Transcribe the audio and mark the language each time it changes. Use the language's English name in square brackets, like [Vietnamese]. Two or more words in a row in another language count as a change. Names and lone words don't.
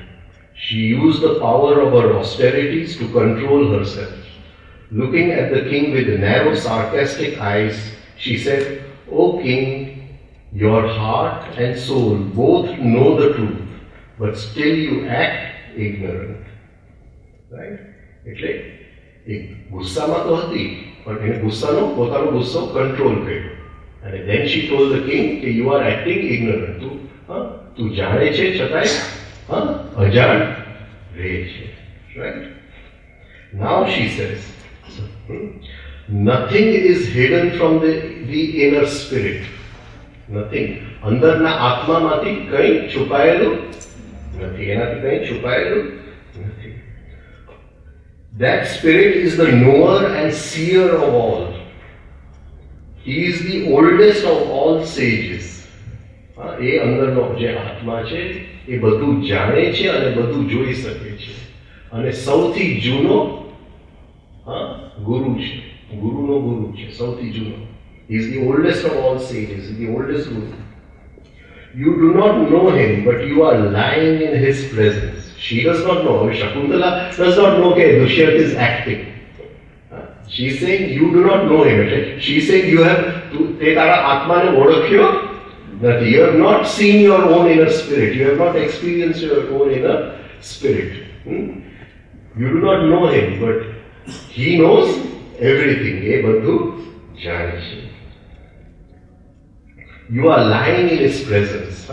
[English] She used the power of her austerities to control herself. Looking at the king with narrow, sarcastic eyes, she said, "O king, your heart and soul both know the truth, but still you act ignorant." Right? [Gujarati] એટલે એક ગુસ્સામાં તો હતી, પણ એને પોતાનો ગુસ્સો કંટ્રોલ કર્યો. [English] અને then she told the king કે you are acting ignorant. [Gujarati] તું જાણે છે છતાંય અજાણ રહે છે. [English] Right? Now she says, nothing is hidden from the inner spirit. Nothing. [Gujarati] અંદરના આત્મામાંથી કંઈ છુપાયેલું નથી. એનાથી કંઈ છુપાયેલું નથી. [English] That spirit is the knower and seer of all. He is the oldest of all sages. [Gujarati] એ અંદરનો જે આત્મા છે એ બધું જાણે છે અને બધું જોઈ શકે છે. અને સૌથી જૂનો ગુરુ છે. ગુરુનો ગુરુ છે, સૌથી જૂનો. [English] He is the oldest of all sages, the oldest guru. You do not know him, but you are lying in his presence. She does not know. Shakuntala does not know that Dushyant is acting. She is saying you do not know him. She is saying you have [Gujarati] તે તારા આત્મા ને ઓળખ્યો નથી. [English] You have not seen your own inner spirit. You have not experienced your own inner spirit. You do not know him, but he knows everything. [Gujarati] એ બધું જાણે છે. [English] You are lying in his presence.